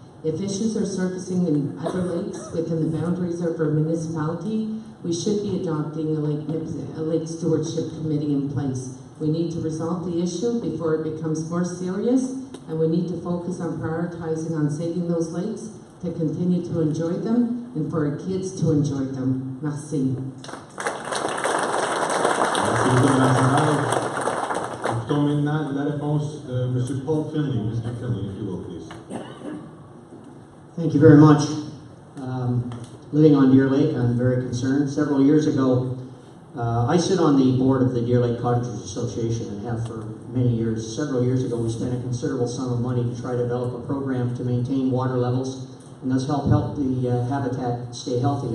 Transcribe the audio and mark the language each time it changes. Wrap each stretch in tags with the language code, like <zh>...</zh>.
<en>If issues are surfacing in other lakes within the boundaries of our municipality, we should be adopting a lake stewardship committee in place. We need to resolve the issue before it becomes more serious, and we need to focus on prioritizing on saving those lakes to continue to enjoy them and for our kids to enjoy them.</en> <fr>Merci. Merci beaucoup, Mme Savage. Écoutons maintenant la réponse de M.</fr> <en>Paul Finley. Mr. Finley, if you will, please. Thank you very much. Living on Deer Lake, I'm very concerned. Several years ago, I sit on the board of the Deer Lake Cottagers Association and have for many years. Several years ago, we spent a considerable sum of money to try to develop a program to maintain water levels and thus help the habitat stay healthy.</en>